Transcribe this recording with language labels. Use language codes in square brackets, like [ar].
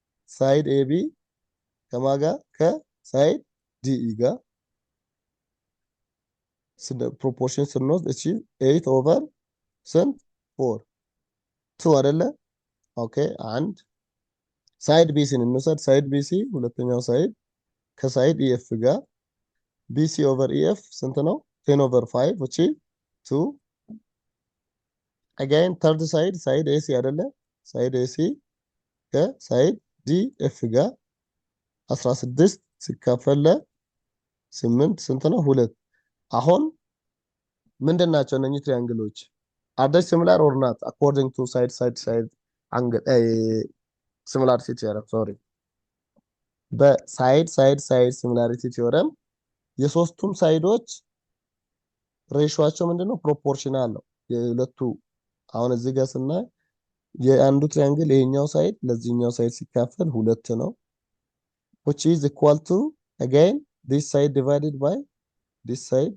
[am] ሳይድ ኤቢ ከማጋ ከሳይድ ዲኢ ጋር ፕሮፖርሽን ስንወስድ እቺ 8 ኦቨር ስንት 4 2 አይደለ? ኦኬ አንድ ሳይድ ቢሲን እንውሰድ። ሳይድ ቢሲ ሁለተኛው ሳይድ ከሳይድ ኢኤፍ ጋር ቢሲ ኦቨር ኢኤፍ ስንት ነው? 10 ኦቨር 5 [en] which is 2 again third side [am] ሳይድ ኤሲ አይደለ? ሳይድ ኤሲ ከሳይድ ዲኤፍ ጋር 16 ሲካፈል ለ8 ስንት ነው? 2 አሁን ምንድን ናቸው እነኚህ ትሪያንግሎች? [en] are they similar or not according to side angle similarity theorem [am] sorry በሳይድ ሲሚላሪቲ ቲዮረም የሶስቱም ሳይዶች ሬሾአቸው ምንድነው? ፕሮፖርሽናል ነው የሁለቱ። አሁን እዚህ ጋር ስናይ የአንዱ ትሪያንግል ይሄኛው ሳይድ ለዚህኛው ሳይድ ሲካፈል 2 ነው [en] which is equal to again this side divided by this